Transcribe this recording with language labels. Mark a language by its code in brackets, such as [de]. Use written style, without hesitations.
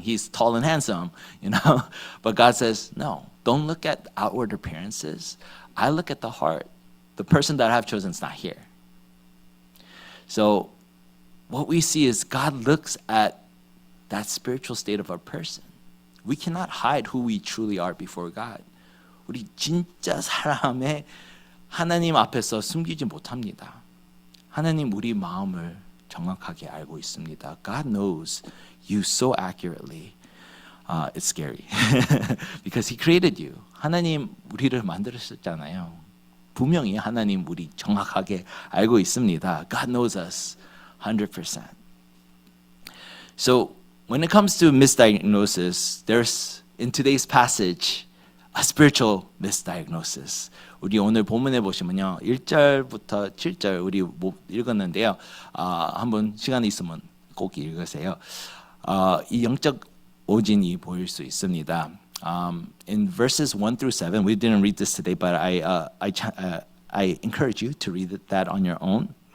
[en] He's tall and handsome, you know. But God says, no, don't look at outward appearances. I look at the heart. The person that I have chosen is not here. So what we see is God looks at that spiritual state of our person. We cannot hide who we truly are before God. [ko] 우리 진짜 사람의 하나님 앞에서 숨기지 못합니다. 하나님 우리 마음을 정확하게 알고 있습니다. [en] God knows you so accurately. It's scary because He created you. [ko] 하나님 우리를 만드셨잖아요. 분명히 하나님 우리 정확하게 알고 있습니다. [en] God knows us 100%. So when it comes to misdiagnosis, there's in today's passage a spiritual misdiagnosis. [ko] 우리 오늘 본문에 보시면요, 1절부터 7절 우리 읽었는데요. 한번 시간 있으면 꼭 읽으세요. 이 영적 오진이 보일 수 있습니다. [en] In verses 1 through 7, we didn't read this today, but I encourage you to read that on your own.